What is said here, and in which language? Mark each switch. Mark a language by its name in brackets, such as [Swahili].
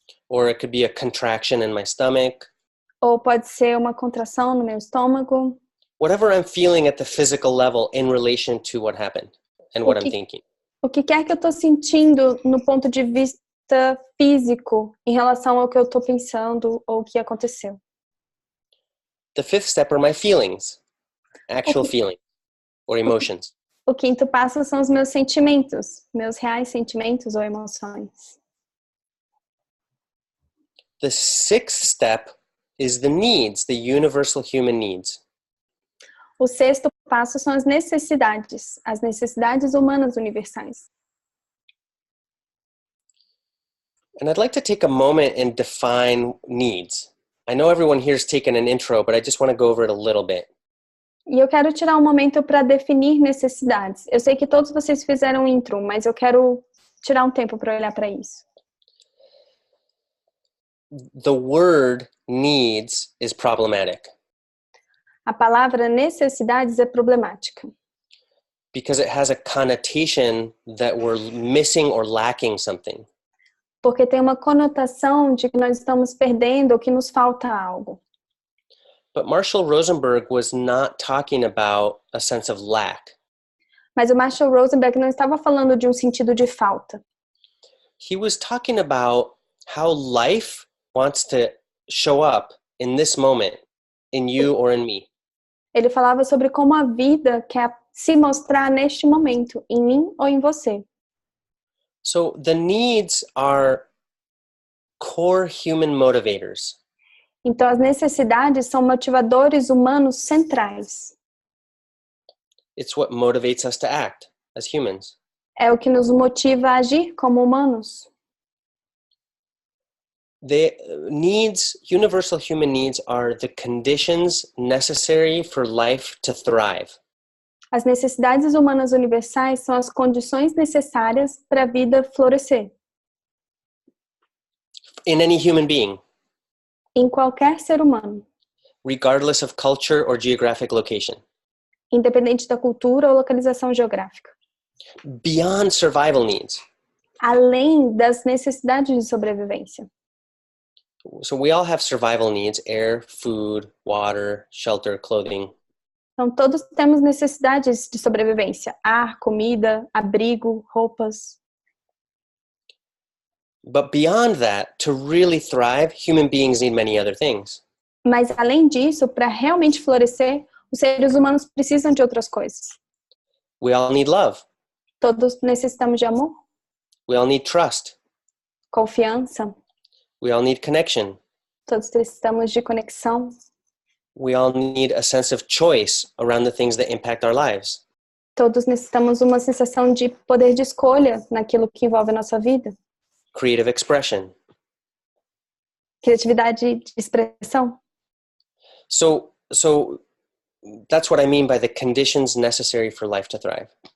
[English] Or it could be a contraction in my stomach. [Portuguese] Ou pode ser uma contração no meu estômago. [English] Whatever I'm feeling at the physical level in relation to what happened and what I'm thinking. [Portuguese] O que quer que eu estou sentindo no ponto de vista físico em relação ao que eu estou pensando ou o que aconteceu. [English] The fifth step are my feelings, actual feelings or emotions. [Portuguese] O quinto passo são os meus sentimentos, meus reais sentimentos ou emoções. [English] The sixth step is the needs, the universal human needs. [Portuguese] O sexto passo são as necessidades humanas universais. [English] And I'd like to take a moment and define needs. I know everyone here's taken an intro, but I just want to go over it a little bit. [Portuguese] E eu quero tirar um momento para definir necessidades. Eu sei que todos vocês fizeram intro, mas eu quero tirar um tempo para olhar para isso. [English] The word needs is problematic. [Portuguese] A palavra necessidades é problemática. [English] Because it has a connotation that we're missing or lacking something. [Portuguese] Porque tem uma conotação de que nós estamos perdendo ou que nos falta algo. [English] But Marshall Rosenberg was not talking about a sense of lack. [Portuguese] Mas o Marshall Rosenberg não estava falando de um sentido de falta. [English] He was talking about how life wants to show up in this moment, in you or in me. [Portuguese] Ele falava sobre como a vida quer se mostrar neste momento, em mim ou em você. [English] So the needs are core human motivators. [Portuguese] Então as necessidades são motivadores humanos centrais. [English] It's what motivates us to act as humans. [Portuguese] É o que nos motiva a agir como humanos. [English] The needs, universal human needs, are the conditions necessary for life to thrive. [Portuguese] As necessidades humanas universais são as condições necessárias para a vida florescer. [English] In any human being. [Portuguese] Em qualquer ser humano. [English] Regardless of culture or geographic location. [Portuguese] Independente da cultura ou localização geográfica. [English] Beyond survival needs. [Portuguese] Além das necessidades de sobrevivência. [English] So we all have survival needs: air, food, water, shelter, clothing. [Portuguese] Então todos temos necessidades de sobrevivência: ar, comida, abrigo, roupas. [English] But beyond that, to really thrive, human beings need many other things. [Portuguese] Mas além disso, para realmente florescer, os seres humanos precisam de outras coisas. [English] We all need love. [Portuguese] Todos necessitamos de amor, [English] We all need trust. [Portuguese] confiança. [English] We all need connection. [Portuguese] Todos precisamos de conexão. [English] We all need a sense of choice around the things that impact our lives. [Portuguese] Todos necessitamos uma sensação de poder de escolha naquilo que envolve a nossa vida. [English] Creative expression. [Portuguese] Criatividade de expressão. [English] So that's what I mean by the conditions necessary for life to thrive.